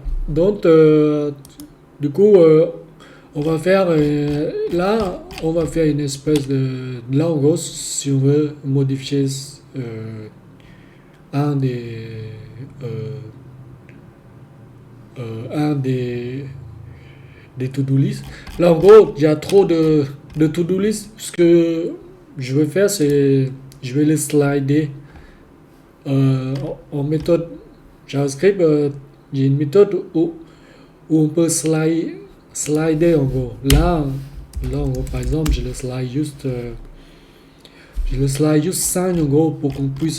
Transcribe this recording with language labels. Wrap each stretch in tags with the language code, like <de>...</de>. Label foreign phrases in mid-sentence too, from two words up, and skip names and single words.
<fr>Donc, du coup, on va faire là, on va faire une espèce de là en gros, si on veut modifier un des euh, un des</fr> <en>to-do list.</en> <fr>Là, en gros, il y a trop de</fr> <en>to-do list.</en> <fr>Ce que je vais faire, c'est je vais les slider en méthode JavaScript. Il y a une méthode où on peut slider en gros. Là en gros, par exemple, je le slide juste 5 en gros pour qu'on puisse.</fr>